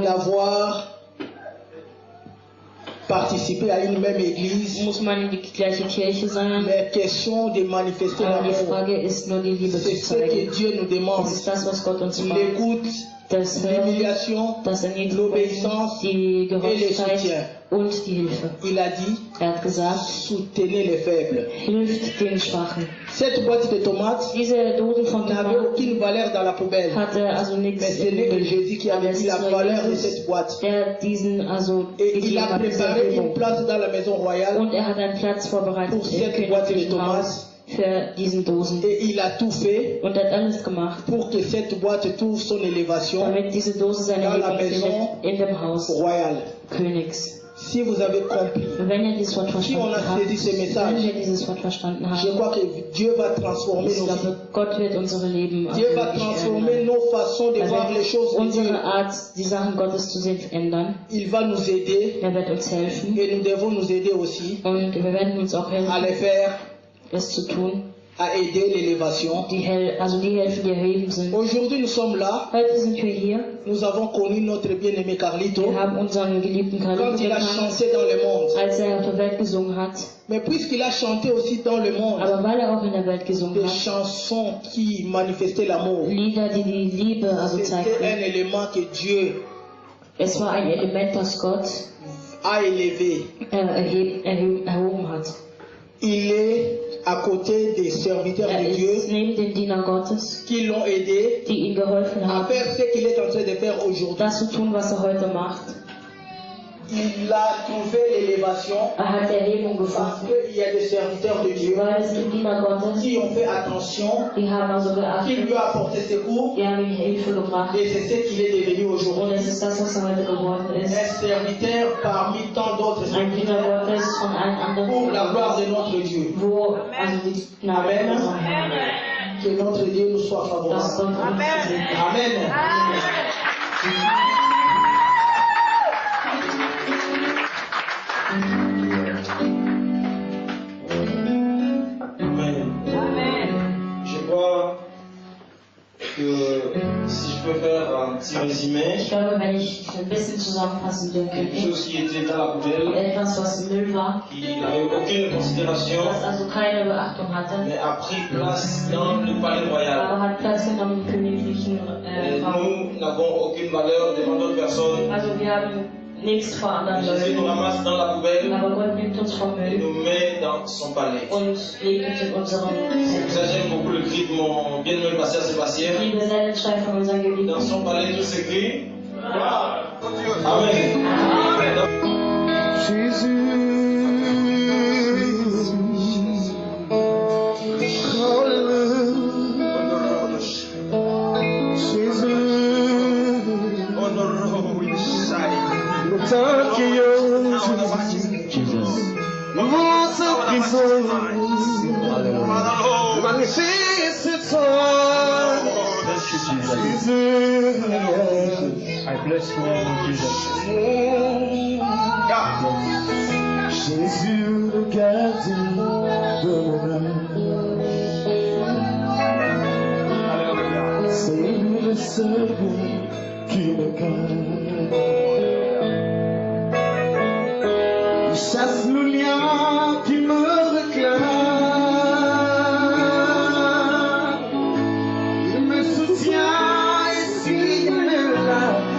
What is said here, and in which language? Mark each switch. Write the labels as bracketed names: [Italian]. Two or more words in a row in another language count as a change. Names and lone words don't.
[French] d'avoir participé à une même église, [German] muss man in die gleiche Kirche sein, [French] mais question de manifester [German] aber die [French] l'amour. [German] Frage ist nur die Liebe [French] C'est [German] zu [French] ce que [German] zeigen. [French] Dieu nous demande. [German] Das ist das, was Gott uns fragt. [French] L'écoute, [German] Das Hören, [French] l'humiliation, [German] das Erniedrigung, [French] l'obéissance [German] die [French] et le [German] Gehorsamkeit [French] soutien. [German] und die Hilfe. [French] Il a dit, [German] Er hat gesagt, [French] soutenez les faibles. [German] hilft den Schwachen. [French] Cette boîte de tomates [German] Diese Dosen von [French] n'avait [German] Tomaten [French] aucune valeur dans la poubelle. [German] hatte also nichts [French] Mais ce n'est que Jésus qui avait [German] Aber es [French] dit la [German] ist nur [French] valeur de [German] Jesus, [French] cette boîte. [German] der diesen also [French] Et il [German] gegeben [French] a [German] hat, diese [French] préparé une [German] Erhebung. [French] place dans la maison royale [German] Und er hat einen Platz vorbereitet [French] pour [German] im [French] cette boîte de [German] königlichen [French] tomates. [German] Haus für diesen Dosen. [French] Et il a tout fait [German] Und er hat alles gemacht, [French] pour que cette boîte trouve son élévation [German] damit diese Dose seine [French] Dans la [German] Erhebung [French] maison [German] findet in dem Haus [French] royale. [German] Königs. [French] Si vous avez compris, [German] Wenn ihr dieses Wort [French] si on [German] verstanden [French] a [German] habt, [French] saisi ce [German] wenn [French] message, [German] wir dieses Wort verstanden [French] je [German] haben, [French] crois que Dieu va transformer [German] ich [French] nos vies. [German] glaube, Gott wird unsere Leben [French] Dieu va [German] wirklich [French] transformer [German] ändern. [French] nos façons de [German] Er [French] voir les choses [German] wird [French] de Dieu. [German] unsere Art, die Sachen Gottes zu sehen, ändern. [French] Il va nous aider [German] Er wird uns helfen. [French] et nous devons nous aider aussi [German] Und wir werden uns auch [French] à le [German] helfen, [French] faire, [German] es zu tun. [French] à aider l'élévation. [German] Die Helfen, die erheben sind. [French] Aujourd'hui, nous sommes là. [German] Heute sind wir hier. [French] Nous avons connu notre bien-aimé Carlito [German] Wir haben unseren geliebten Carlito [French] quand il a [German] kennengelernt, [French] chanté dans le monde. [German] als er auf der Welt gesungen hat. [French] Mais puisqu'il a chanté aussi dans le monde, [German] Aber weil er auch in der Welt gesungen [French] des [German] hat, [French] chansons qui manifestaient l'amour, [German] Lieder, die die Liebe also [French] c'était [German] zeigten. [French] un élément que Dieu [German] Es war ein Element, das Gott [French] a élevé. [German] erhoben hat. [French] Il est à côté des serviteurs [German] Er [French] de [German] ist [French] Dieu [German] neben den Dienern Gottes, [French] qui l'ont aidé [German] die ihm geholfen [French] à [German] haben, [French] faire ce qu'il est en train de faire aujourd'hui. [German] das zu tun, was er heute macht. [French] Il a trouvé l'élévation [German] Er hat Erhebung [French] parce [German] gefunden, [French] qu'il y a des serviteurs de Dieu [German] weil es gibt Diener Gottes, [French] qui ont fait attention, [German] die haben also [French] qui [German] geachtet, [French] lui ont apporté secours [German] die haben ihm Hilfe gebracht. [French] et c'est ce qu'il est devenu [German] Und [French] aujourd'hui. [German] es ist das, was er heute geworden [French] Un [German] ist. [French] serviteur parmi tant d'autres [German] Ein Diener [French] serviteurs [German] Gottes von allen [French] pour la gloire [German] anderen, [French] de notre Dieu. [German] wo also die Gnade [French] Amen. [German] unserem Herrn, [French] Que notre Dieu nous soit [German] dass [French] favorable. [German] Gott uns segnet. [French] Amen. [German] Amen. [French] Je crois que si je peux faire un petit résumé, [German] Ich glaube, wenn ich ein bisschen zusammenfassen [French] quelque [German] dürfte, [French] chose qui était dans la poubelle, [German] etwas, was im Müll war, [French] qui n'avait aucune considération, [German] das also keine Beachtung hatte, [French] mais a pris place dans le palais royal. [German] aber hat Platz genommen im königlichen [French] Et [German] Raum. [French] nous n'avons aucune valeur devant d'autres personnes. [German] Also wir haben nichts vor anderen [French] Jésus nous [German] Leuten, [French] ramasse dans la poubelle [German] aber Gott nimmt uns vom [French] et [German] Müll [French] nous met dans son palais. [German] und legt uns in unserem [French] C'est pour ça que [German] Zentrum. [French] j'aime beaucoup le cri de mon bien-aimé pasteur Sébastien. [German] Ich liebe sehr den Schrei von unserem [French] Dans [German] Geliebten. [French] son palais, tout s'écrit. Amen. Jésus, le temps qui votre prison, magnifique toi, Jésus. [English] I bless you, Lord Jesus. [French] Jésus, le gardien de mon âme, c'est lui le seul qui me garde. Il chasse le lien qui me réclame, il me soutient et s'il est là.